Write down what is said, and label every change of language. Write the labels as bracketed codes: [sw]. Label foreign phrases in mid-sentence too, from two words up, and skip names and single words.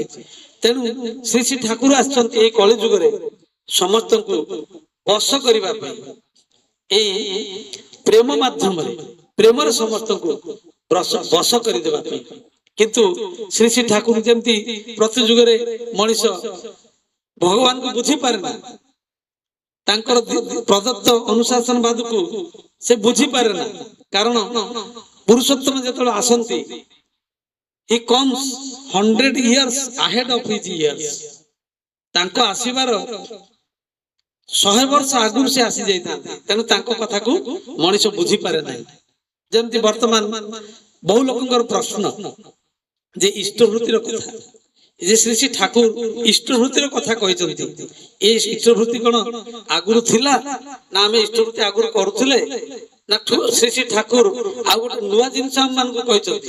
[or] ତେଣୁ ଶ୍ରୀ ଶ୍ରୀ ଠାକୁର ଆସିଛନ୍ତି ଏଇ କଳି ଯୁଗରେ ସମସ୍ତଙ୍କୁ ବଶ କରିବା ପାଇଁ, ଏଇ ପ୍ରେମ ମାଧ୍ୟମରେ, ପ୍ରେମରେ ସମସ୍ତଙ୍କୁ ବଶ କରିଦେବା ପାଇଁ। କିନ୍ତୁ ଶ୍ରୀ ଶ୍ରୀ ଠାକୁର ଯେମିତି ପ୍ରତି ଯୁଗରେ ମଣିଷ ଭଗବାନଙ୍କୁ ବୁଝିପାରେ ନା, ତାଙ୍କର ପ୍ରଦତ୍ତ ଅନୁଶାସନବାଦକୁ ସେ ବୁଝିପାରେ ନା। କାରଣ ପୁରୁଷୋତ୍ତମ ଯେତେବେଳେ ଆସନ୍ତି, [en] he comes 100 years ahead of his years. [or] ତାଙ୍କ ଆସିବାର 100 ବର୍ଷ ଆଗରୁ ସେ ଆସି ଯାଇଥାନ୍ତି। ତେଣୁ ତାଙ୍କ କଥାକୁ ମଣିଷ ବୁଝିପାରେ ନାହିଁ। ଯେମିତି ବର୍ତ୍ତମାନ ବହୁ ଲୋକଙ୍କର ପ୍ରଶ୍ନ ଯେ ଇଷ୍ଟବୃତ୍ତିର କଥା, ଯେ ଶ୍ରୀ ଶ୍ରୀ ଠାକୁର ଇଷ୍ଟବୃତ୍ତିର କଥା କହିଛନ୍ତି, ଏ ଇଷ୍ଟବୃତ୍ତି କଣ ଆଗରୁ ଥିଲା ନା ଆମେ ଇଷ୍ଟବୃତ୍ତି ଆଗରୁ କରୁଥିଲେ, ନା ଶ୍ରୀ ଶ୍ରୀ ଠାକୁର ଆଉ ଗୋଟେ ନୂଆ ଜିନିଷ ଆମମାନଙ୍କୁ କହିଛନ୍ତି?